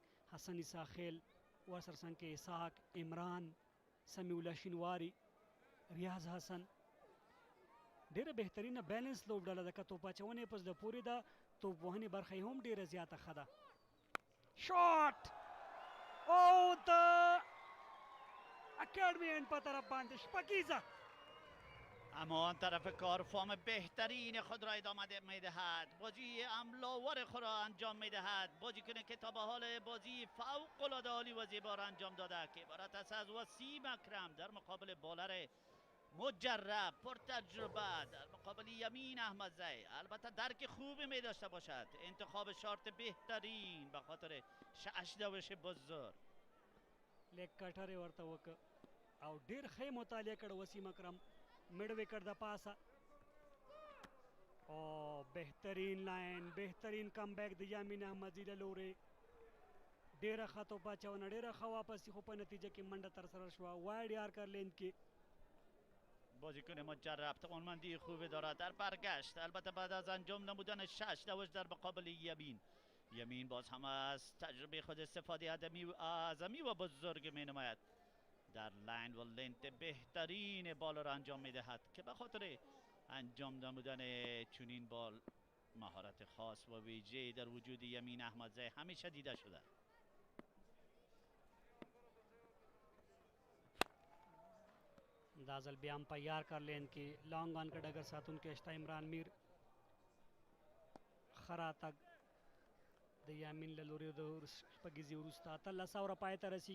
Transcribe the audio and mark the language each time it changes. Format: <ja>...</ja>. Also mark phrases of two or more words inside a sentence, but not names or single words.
<ps>حسن عیسی خیل ورسره څنګ کې اسحاق، عمران، سمیع الله شینواري، ریاض حسن. ډېره بهترینه بیلنس لوبډله ده. که توپ اچونې په زړه پورې ده، توپ وهنې برخه یې هم ډېره زیاته ښه ده. شاټ او د</ps> <en>academy end</en> <ps>په طرف باندې شپږیزه.</ps> <fa>اما آن طرف کار فرم بهترین خود را ادامه میدهد، بازی عملاور خود را انجام میدهد. بازیکن که تا به حال بازی فوق العاده عالی و زیبا را انجام داده که عبارت است از وسیم اکرم در مقابل بالر مجرب پرتجربه، در مقابل یمین احمدزی. البته درک خوبی می داشته باشد، انتخاب شارت بهترین به خاطر شش بزرگ.</fa> <en>leg cutter</en> <ps>یې ورته وکړ او ډېر ښه مطالعه کړ وسیم اکرم.</ps> <en>mid wicket</en> <ps>د پاسه او بهترین لاین، بهترین</ps> <en>comeback</en> <ps>د یامین احمدزي له لورې. ډېره ښه توپ اچونه، ډېره ښه واپسي، خو په نتیجه کې منډه ترسره شوه.</ps> <en>wide yorker line</en> <ps>کې</ps> <fa>بازیکن مجرب توانمندی خوبی دارد در برگشت، البته بعد از انجام نمودن 6 دوش در مقابل یمین باز هم از تجربه خود استفاده اعظمی و بزرگ می نماید. در لاین و لنت بهترین بال را انجام می دهد که به خاطر انجام نمودن چنین بال مهارت خاص و ویژه در وجود یمین احمدزی همیشه دیده شده.</fa> <ps>دا ځل بیا هم په</ps> <en>yorker line</en> <ps>کې</ps> <en>long on</en> <ps>کې ډګر ساتونکی شته عمران میر. ښه راتګ د یامین له لورې د شپږیزې وروسته 18 اوره پای ته رسېږي.</ps>